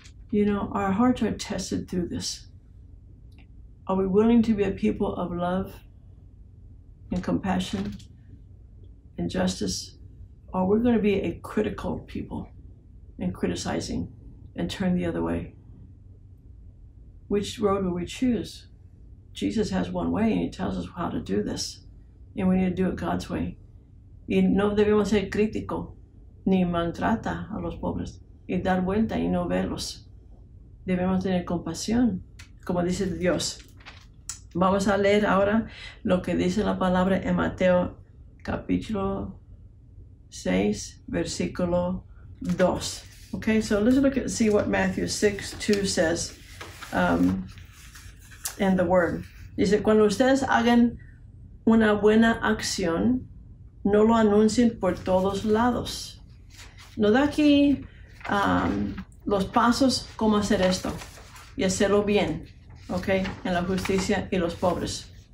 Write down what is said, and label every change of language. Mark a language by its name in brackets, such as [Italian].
[English] You know, our hearts are tested through this. Are we willing to be a people of love and compassion and justice? Or we're going to be a critical people and criticizing and turn the other way? Which road will we choose? Jesus has one way and he tells us how to do this. And we need to do it God's way. [Spanish] Y no debemos ser críticos ni maltrata a los pobres y dar vuelta y no verlos. Debemos tener compasión, como dice Dios. Vamos a leer ahora lo que dice la palabra en Mateo capítulo 6, versículo 2. [English] Okay, so let's look at see what Matthew 6:2 says in the word. [Spanish] Dice, cuando ustedes hagan una buena acción, no lo anuncien por todos lados. Nos da aquí los pasos cómo hacer esto y hacerlo bien, okay, en la justicia y los pobres.